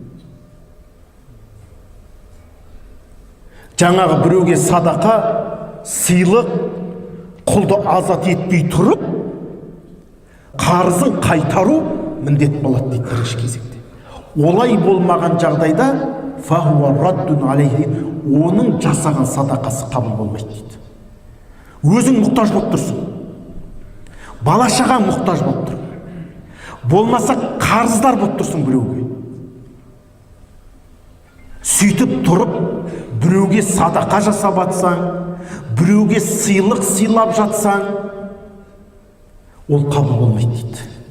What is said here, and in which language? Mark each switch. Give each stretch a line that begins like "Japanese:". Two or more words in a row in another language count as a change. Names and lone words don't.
Kazakh: Жаңағы біреуге садақа, сыйлық, құлды азат етпей тұрып, қарызын қайтару міндет болады дейді бірінші кезекте. Олай болмаған жағдайда
Arabic: فهو رد عليه,
Kazakh: оның жасаған садақасы қабыл болмайды дейді. Өзің мұқтаж болып тұрсың, бала-шағаң мұқтаж болып тұр, болмаса қарыздар болып тұрсың біреуге, сөйтіп тұрып біреуге садақа жасап жатсаң, біреуге сыйлық сыйлап жатсаң, ол қабыл болмайды дейді.